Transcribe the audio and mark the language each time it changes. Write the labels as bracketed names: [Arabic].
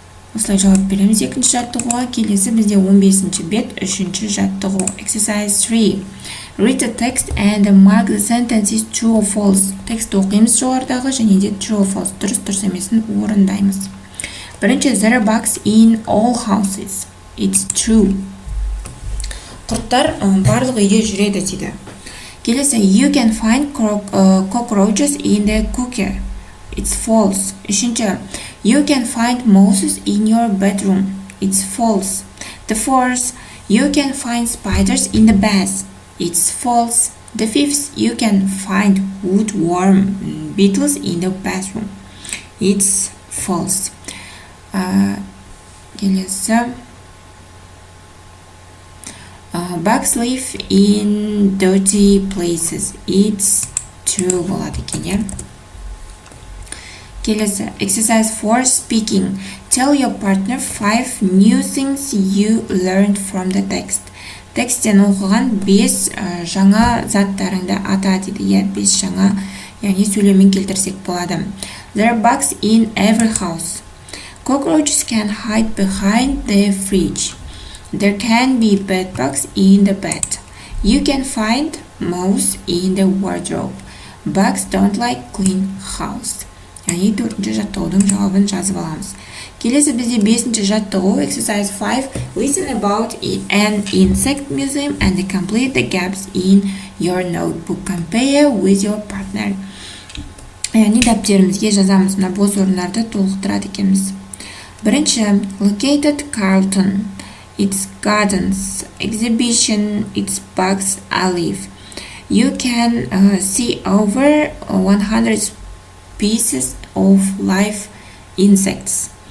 [Kazakh] Осылай жауап береміз екінші жаттығуға. Келесі бізде 15-ші бет, үшінші жаттығу. [English] Exercise 3. Read the text and mark the sentences true or false. [Kazakh] Текст оқимыз жоғарыдағы және де [English] true or false, [Kazakh] дұрыс емесін орындаймыз. [English] Бірінші, there are bugs in all houses. It's true. [Kazakh] Құрттар барлық үйде жүреді дейді. [English] Келесі, you can find cockroaches in the cooker. It's false. Үшінші, you can find moths in your bedroom. It's false. The fourth, you can find spiders in the bath. It's false. The fifth, you can find woodworm beetles in the bathroom. It's false. Келесі, bugs live in dirty places. It's true [Kazakh] болады екен. [English] Келесі, exercise 4, speaking. Tell your partner 5 new things you learned from the text. [Kazakh] Тексттен оқыған 5 жаңа заттарыңды ата дейді. 5 жаңа, яғни сөйлеммен келтірсек болады. [English] There are bugs in every house. Cockroaches can hide behind the fridge. There can be bedbugs in the bed. You can find moths in the wardrobe. Bugs don't like clean house. [Kazakh] Яғни 4-ші жаттығудың жауабын жазып аламыз. Келесі бізде 5-ші жаттығу, [English] exercise 5, listen about an insect museum and complete the gaps in your notebook. Compare with your partner. [Kazakh] Яғни дәптерімізге жазамыз, мына бос орындарды толықтырады екенбіз. [English] Бірінші, located Carlton. It's gardens. Exhibition. It's bugs alive. You can see over 100 pieces of live insects.